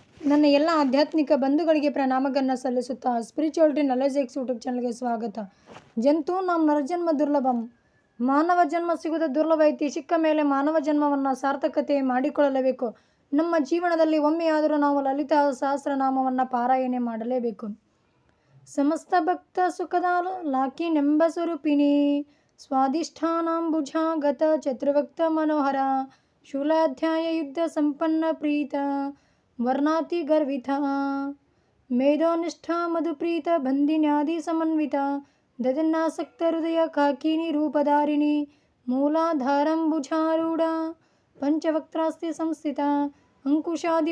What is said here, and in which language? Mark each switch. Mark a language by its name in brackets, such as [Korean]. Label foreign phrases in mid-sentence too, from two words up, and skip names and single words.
[Kannada] ನನ್ನ ಎಲ್ಲ ಆಧ್ಯಾತ್ಮಿಕ ಬಂಧುಗಳಿಗೆ ಪ್ರಣಾಮಗಳನ್ನು ಸಲ್ಲಿಸುತ್ತಾ ಸ್ಪಿರಿಚುವಲಿಟಿ ನಾಲೆಜ್ ಎಕ್ಸ್ ಯೂಟ್ಯೂಬ್ ಚಾನಲ್ಗೆ ಸ್ವಾಗತ. [Sanskrit] ಜಂತು ನಮ್ಮ ನರಜನ್ಮ ದುರ್ಲಭಂ. [Kannada] ಮಾನವ ಜನ್ಮ ಸಿಗುವುದು ದುರ್ಲಭ ಐತಿ. ಸಿಕ್ಕ ಮೇಲೆ ಮಾನವ ಜನ್ಮವನ್ನು ಸಾರ್ಥಕತೆ ಮಾಡಿಕೊಳ್ಳಲೇಬೇಕು. ನಮ್ಮ ಜೀವನದಲ್ಲಿ ಒಮ್ಮೆಯಾದರೂ ನಾವು ಲಲಿತಾ ಸಹಸ್ರನಾಮವನ್ನು ಪಾರಾಯಣೆ ಮಾಡಲೇಬೇಕು. [Sanskrit] ಸಮಸ್ತ ಭಕ್ತ ಸುಖದ ಲಾಕಿನೆಂಬ ಸ್ವರೂಪಿಣಿ ಸ್ವಾಧಿಷ್ಠಾನಾಂಬುಜಾಗತ ಚತುರ್ಭಕ್ತ ಮನೋಹರ ಶೂಲಾಧ್ಯಾಯ ಯುದ್ಧ ಸಂಪನ್ನ ಪ್ರೀತ ವರ್ಣಾತಿ ಗರ್ವಿತ ಮೇಧೋನಿಷ್ಠ ಮಧುಪ್ರೀತ ಬಂಧಿನ್ಯಾದಿ ಸಮನ್ವಿತ ದದನ್ನಾಸಕ್ತ ಹೃದಯ ಕಾಕಿನಿ ರೂಪಧಾರಿಣಿ ಮೂಲಾಧಾರಂಬುಜಾರೂಢ ಪಂಚವಕ್ತ್ರಾಸ್ತಿ ಸಂಸ್ಥಿತ ಅಂಕುಶಾದಿ